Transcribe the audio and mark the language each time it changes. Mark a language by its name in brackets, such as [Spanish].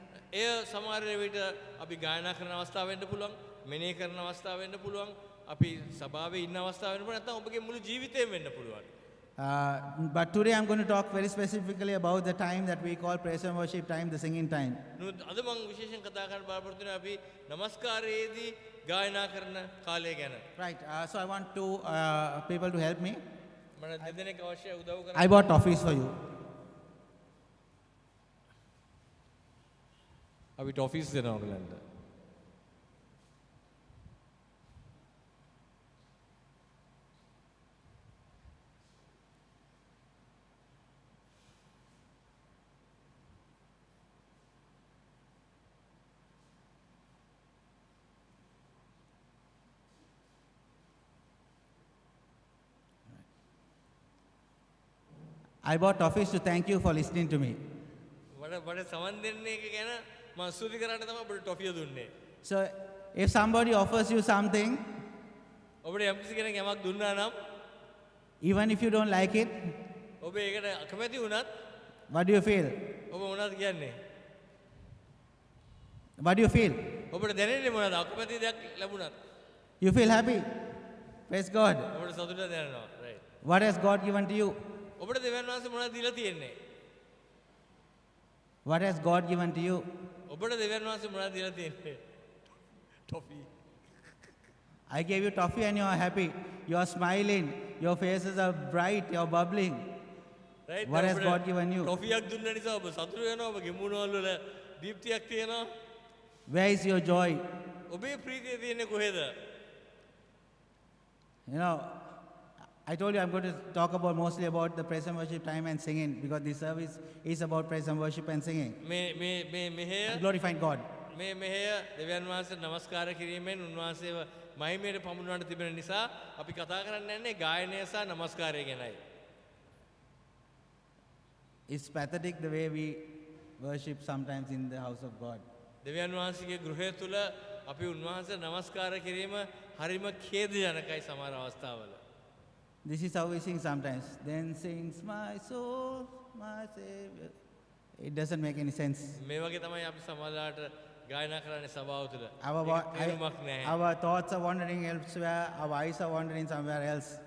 [Sinhala] එය සමහර විට අපි ගායනා කරන අවස්ථාව වෙන්න පුළුවන්, මෙනෙහි කරන අවස්ථාව වෙන්න පුළුවන්, අපි සභාවේ ඉන්න අවස්ථාව වෙන්න පුළුවන්, නැත්නම් ඔබගේ මුළු ජීවිතේම වෙන්න පුළුවන්. [English] But today I'm going to talk very specifically about the time that we call praise and worship time, the singing time. [Sinhala] අද මම විශේෂයෙන් කතා කරන්න බලාපොරොත්තු වෙනවා අපි নমස්කාරයේදී ගායනා කරන කාලය ගැන. [English] Right, so I want two people to help me. [Sinhala] මම දෙදෙනෙක් අවශ්‍යයි උදව් කරන්න. [English] I bought toffees for you. [Sinhala] අපි ටොෆිස් දෙනවා ඔයගලන්ට. [English] I bought toffees to thank you for listening to me. [Sinhala] වඩ සමන් දෙන්නේ එක ගැන මම ස්තුති කරන්න තමයි ඔබට ටොෆිය දුන්නේ. [English] So if somebody offers you something, [Sinhala] ඔබට යම්කිසි කෙනෙක් යමක් දුන්නා නම් [English] even if you don't like it, [Sinhala] ඔබ ඒකට අකමැති වුණත් [English] What do you feel? [Sinhala] ඔබ මොනවද කියන්නේ? [English] What do you feel? [Sinhala] ඔබට දැනෙන්නේ මොනවද? අකමැති දෙයක් ලැබුණත්. [English] You feel happy? Praise God. [Sinhala] ඔබට සතුට දැනෙනවා. right. [English] What has God given to you? [Sinhala] ඔබට දෙවියන් වහන්සේ මොනවද දීලා තියෙන්නේ? [English] What has God given to you? [Sinhala] ඔබට දෙවියන් වහන්සේ මොනවද දීලා තියෙන්නේ? Toffee. [English] I gave you toffee and you are happy. You are smiling. Your faces are bright. You are bubbling. right. What has [Sinhala] ඔබට [English] God given you? [Sinhala] ටොෆියක් දුන්න නිසා ඔබ සතුට වෙනවා. ඔබගේ මූණවල වල දීප්තියක් තියෙනවා. [English] Where is your joy? [Sinhala] ඔබේ ප්‍රීතිය තියෙන්නේ කොහෙද? [English] You know, I told you I'm going to talk about mostly about the praise and worship time and singing because this service is about praise and worship and singing. [Sinhala] මේ මෙහෙය [English] Glorifying God. [Sinhala] මේ මෙහෙය දෙවියන් වහන්සේ නමස්කාර කිරීමෙන් උන්වහන්සේව මහිමයට පමුණවන්න තිබෙන නිසා අපි කතා කරන්න යන්නේ ගායනය සහ නමස්කාරය ගැනයි. [English] It's pathetic the way we worship sometimes in the house of God. [Sinhala] දෙවියන් වහන්සේගේ ගෘහය තුල අපි උන්වහන්සේ නමස්කාර කිරීම හරිම ඛේදජනකයි සමහර අවස්ථාවල. [English] This is how we sing sometimes. Then sings my soul, my Savior. It doesn't make any sense. [Sinhala] මේ වගේ තමයි අපි සමහරලාට ගායනා කරන්නේ සභාව තුල. [English] Our, [Sinhala] තේරුමක් නැහැ. [English] our thoughts are wandering elsewhere, our eyes are wandering somewhere else.